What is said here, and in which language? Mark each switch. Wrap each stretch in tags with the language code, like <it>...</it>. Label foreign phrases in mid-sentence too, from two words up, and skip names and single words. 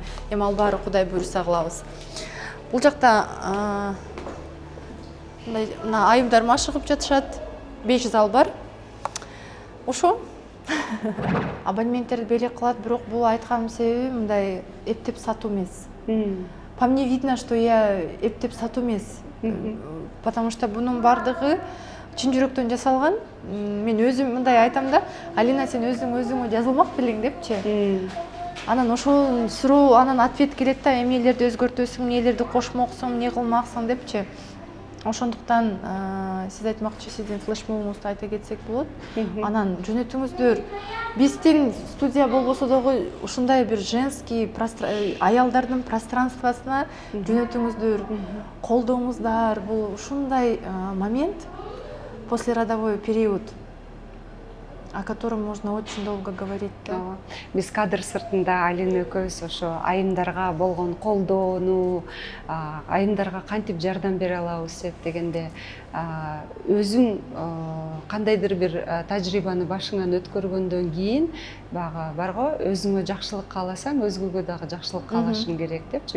<ky>Эми ал баары кудай буйрса кылабыз. Бул жакта мына айымдар машыгып жатышат. 5 зал бар. Ошо абонементтерди белек кылат, бирок бул айтканым себеби мындай эптеп сатуу эмес.</ky> <ru>По мне видно, что я</ru> <ky>эптеп сатуу эмес.</ky> <ru>Потому что</ru> <ky>бунун бардыгы чын жүрөктөн жасалган. Мен өзүм мындай айтам да, Алина, сен өзүңө жазылмак белең депчи. Анан ошол суроо, анан ответ келет да, эмнелерди өзгөртөсүң, эмнелерди кошмоксуң, эмне кылмаксың депчи. Ошондуктан сиз айтмакчы, сиздин флешмобуңузду айта кетсек болот. Анан жөнөтүңүздөр. Биздин студия болбосо дагы ушундай бир женский аялдардын пространствосуна жөнөтүңүздөр, колдооңуздар. Бул ушундай момент,</ky> <ru>послеродовой период, о котором можно очень долго говорить.</ru> <ky>Биз кадр сыртында Алина экөөбүз ошо айымдарга болгон колдоону, айымдарга кантип жардам бере алабыз деп дегенде, өзүң кандайдыр бир тажрыйбаны башыңан өткөргөндөн кийин баягы барго, өзүңө жакшылык кааласаң, өзгөгө дагы жакшылык каалашың керек депчи.</ky>